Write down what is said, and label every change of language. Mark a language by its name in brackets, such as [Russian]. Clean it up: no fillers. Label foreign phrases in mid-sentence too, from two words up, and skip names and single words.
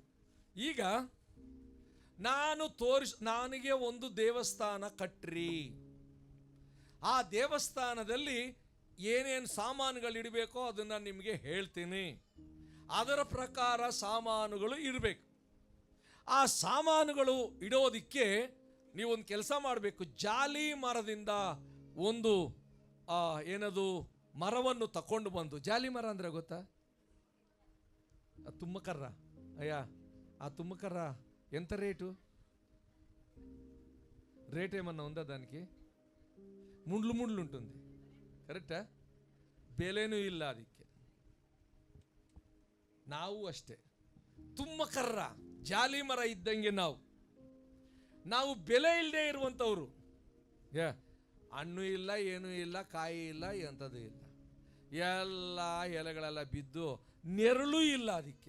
[Kannada] ಈಗ ನನಗೆ ಒಂದು ದೇವಸ್ಥಾನ ಕಟ್ರಿ, ಆ ದೇವಸ್ಥಾನದಲ್ಲಿ ಏನೇನು ಸಾಮಾನುಗಳು ಇಡಬೇಕೋ ಅದನ್ನ ನಿಮಗೆ ಹೇಳ್ತೀನಿ, ಅದರ ಪ್ರಕಾರ ಸಾಮಾನುಗಳು ಇರಬೇಕು. ಆ ಸಾಮಾನುಗಳು ಇಡೋದಿಕ್ಕೆ ನೀವೊಂದು ಕೆಲಸ ಮಾಡಬೇಕು. ಜಾಲಿ ಮರದಿಂದ ಒಂದು ಏನದು ಮರವನ್ನು ತಕೊಂಡು ಬಂದು, ಜಾಲಿ ಮರ ಅಂದ್ರೆ ಗೊತ್ತಾ? [Telugu] తుమ్మకర్ర అయ్య, ఆ తుమ్మకర్ర ఎంత రేట్ ఏమన్నా ఉందా దానికి? ముండ్లు ఉంటుంది, కరెక్టా? [Kannada] ಬೆಲೆನೂ ಇಲ್ಲ ಅದಕ್ಕೆ. ನಾವು ಅಷ್ಟೇ, ತುಮ್ಮಕರ್ರ ಜಾಲಿ ಮರ ಇದ್ದಂಗೆ ನಾವು ಬೆಲೆ ಇಲ್ಲದೆ ಇರುವಂಥವ್ರು. ಹಣ್ಣು ಇಲ್ಲ, ಏನೂ ಇಲ್ಲ, ಕಾಯಿ ಇಲ್ಲ, ಎಂಥದ್ದು ಇಲ್ಲ, ಎಲ್ಲ ಎಲೆಗಳೆಲ್ಲ ಬಿದ್ದು ನೆರಳು ಇಲ್ಲ ಅದಕ್ಕೆ.